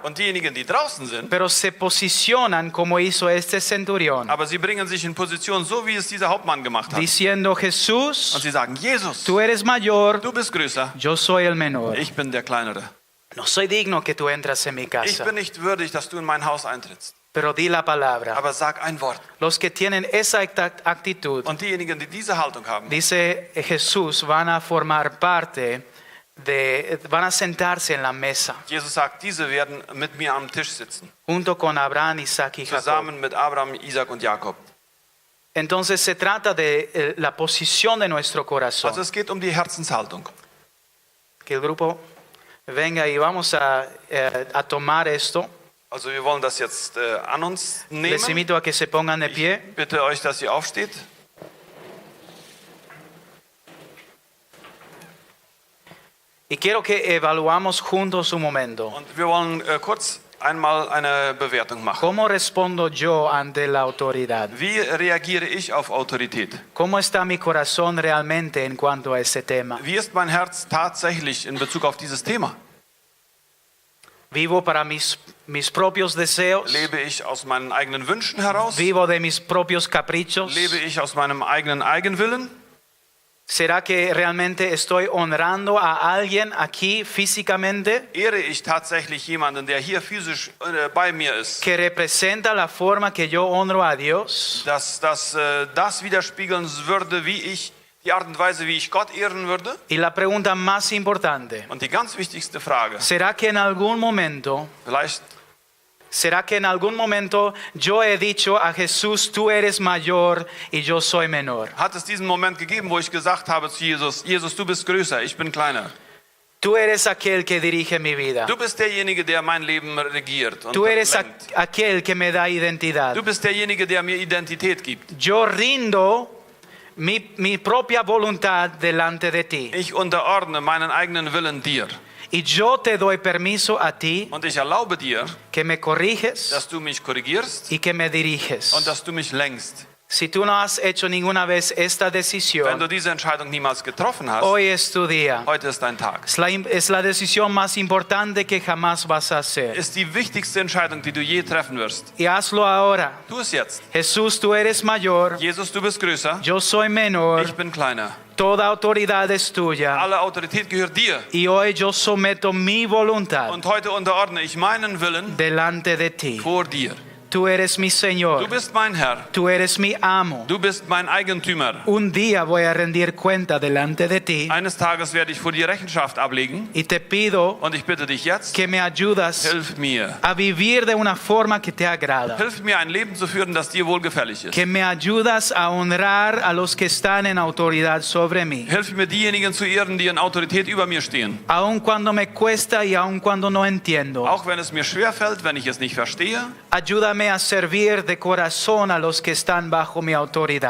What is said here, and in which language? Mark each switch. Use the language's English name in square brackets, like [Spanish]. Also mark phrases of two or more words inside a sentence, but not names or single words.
[German] Und diejenigen, die draußen sind, [Spanish] pero se posicionan como hizo este centurión, [German] aber sie bringen sich in Position, so wie es dieser Hauptmann gemacht hat. [Spanish] diciendo, [German] Und [Spanish] Jesús, [German] sie sagen, Jesus, [Spanish] tú eres mayor, [German] du bist größer, [Spanish] yo soy el menor. [German] ich bin der Kleinere. [Spanish] No soy digno que tú entras en mi [German] Ich [Spanish] casa, [German] bin nicht würdig, dass du in mein Haus eintrittst. [Spanish] pero di la palabra. [German] Aber sag ein Wort. [Spanish] Los que tienen esa actitud, [German] Und diejenigen, die diese Haltung haben, [Spanish] dice Jesús, van a formar parte van a sentarse en la mesa, [German] Jesus sagt, diese werden mit mir am Tisch sitzen. [Spanish] junto con Abraham, Isaac y Jacob. [German] Zusammen mit Abraham, Isaac und Jakob. [Spanish] Entonces se trata de la posición de nuestro corazón. [German] Also es geht um die Herzenshaltung. [Spanish] Que el grupo venga y vamos a tomar esto. [German] Also wir wollen das jetzt an uns [Spanish] Les [German] nehmen. [Spanish] invito a que se pongan de pie. [German] Ich bitte euch, dass ihr aufsteht. [Spanish] Y quiero que evaluamos juntos un momento. [German] Und wir wollen kurz einmal eine Bewertung machen. [Spanish] ¿Cómo respondo yo ante la autoridad? [German] Wie reagiere ich auf Autorität? [Spanish] ¿Cómo está mi corazón realmente en cuanto a ese tema? [German] Wie ist mein Herz tatsächlich in Bezug auf dieses Thema? [Spanish] ¿Vivo para mis propios deseos? [German] Lebe ich aus meinen eigenen Wünschen heraus? [Spanish] ¿Vivo de mis propios caprichos? [German] Lebe ich aus meinem eigenen Eigenwillen? [Spanish] ¿Será que realmente estoy honrando a alguien aquí físicamente [German] Ehre ich tatsächlich jemanden, der hier physisch bei mir ist? [Spanish] que representa la forma que yo honro a Dios? [German] Dass das widerspiegeln würde, wie ich, die Art und Weise, wie ich Gott ehren würde? [Spanish] Y la pregunta más importante, [German] Und die ganz wichtigste Frage, [Spanish] ¿será que en algún momento yo he dicho a Jesús, tú eres mayor y yo soy menor? [German] hat es diesen Moment gegeben, wo ich gesagt habe zu Jesus, Jesus, du bist größer, ich bin kleiner. [Spanish] Tú eres aquel que dirige mi vida. [German] Du bist derjenige, der mein Leben regiert und [Spanish] Tú eres [German] lenkt. [Spanish] aquel que me da identidad. [German] Du bist derjenige, der mir Identität gibt. [Spanish] Yo rindo mi propia voluntad delante de ti. [German] Ich unterordne meinen eigenen Willen dir. [Spanish] Y yo te doy permiso a ti [German] Und ich erlaube dir, [Spanish] que me corriges [German] dass du mich korrigierst [Spanish] y que me diriges. [German] und dass du mich lenkst. [Spanish] Si tú no has hecho ninguna vez esta [German] Wenn du [Spanish] decisión, [German] diese Entscheidung niemals getroffen hast, [Spanish] hoy es tu día. [German] heute ist dein Tag. [Spanish] Es la decisión más importante que jamás vas a hacer. [German] Ist die wichtigste Entscheidung, die du je treffen wirst. [Spanish] Y hazlo ahora. [German] Tu es jetzt. [Spanish] Jesús, tú eres mayor, [German] Jesus, du bist größer, [Spanish] yo soy menor, [German] ich bin kleiner. [Spanish] toda autoridad es tuya. [German] Alle Autorität gehört dir. [Spanish] Y hoy yo someto mi voluntad [German] Und heute unterordne ich meinen Willen [Spanish] delante de ti. [German] vor dir. [Spanish] Tú eres mi [German] Du [Spanish] Señor, [German] bist mein Herr. [Spanish] tú eres mi amo. [German] Du bist mein Eigentümer. [Spanish] Un día voy a rendir cuenta delante de ti [German] Eines Tages werde ich vor dir Rechenschaft ablegen. [Spanish] y te pido [German] Und ich bitte dich jetzt, [Spanish] que me ayudas [German] hilf mir. [Spanish] a vivir de una forma que te agrada. [German] Hilf mir, ein Leben zu führen, das dir wohlgefällig ist. [Spanish] Que me ayudas a honrar a los que están en autoridad sobre mí. [German] Hilf mir, diejenigen zu ehren, die in Autorität über mir stehen. [Spanish] Aun cuando me cuesta y aun cuando no entiendo. [German] Auch wenn es mir schwerfällt, wenn ich es nicht verstehe. [Spanish] Ayúdame a servir de corazón a los que están bajo mi autoridad.